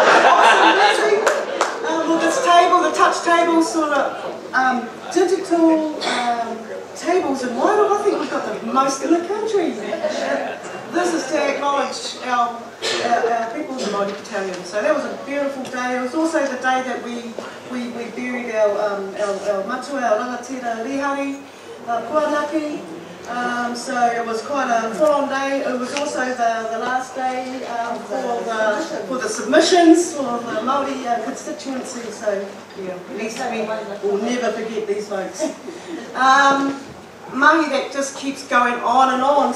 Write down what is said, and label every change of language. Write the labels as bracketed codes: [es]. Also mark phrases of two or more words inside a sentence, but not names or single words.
[en] Well, this table, the touch table, sort of digital tables in Wairoa. I think we've got the most in the country. This is to acknowledge our people in the Māori Battalion. So that was a beautiful day. It was also the day that we buried our matua, our rangatira rihari, puanaki. So it was quite a full-on day. It was also the last day for the submissions for the Māori constituency. So yeah, at least we will never forget these folks. Mahi that just keeps going on and on.